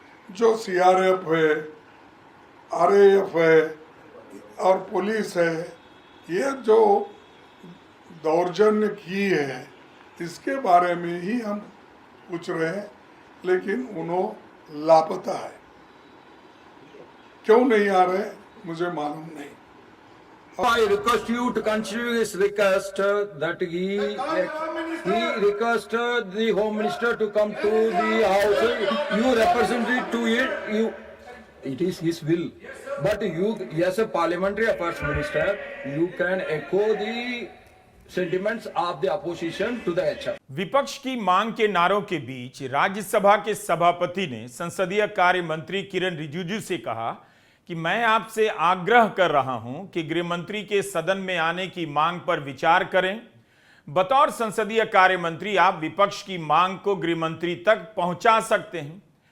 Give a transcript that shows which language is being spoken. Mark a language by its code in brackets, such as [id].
[hi] जो सीआरएफ है, आरएएफ है और पुलिस है, ये जो दौर्जन्य की है इसके बारे में ही हम पूछ रहे हैं, लेकिन उन्होंने लापता है। क्यों नहीं आ रहे मुझे मालूम नहीं। [en] I request you to consider his request that he requested the Home Minister to come to the House. You represent it to it. It is his will. But you, as a Parliamentary Affairs Minister, you can echo the sentiments of the opposition to the HR. [hi] विपक्ष की मांग के नारों के बीच राज्यसभा के सभापति ने संसदीय कार्य मंत्री किरण रिजिजू से कहा कि मैं आपसे आग्रह कर रहा हूं कि गृह मंत्री के सदन में आने की मांग पर विचार करें। बतौर संसदीय कार्य मंत्री आप विपक्ष की मांग को गृह मंत्री तक पहुंचा सकते हैं।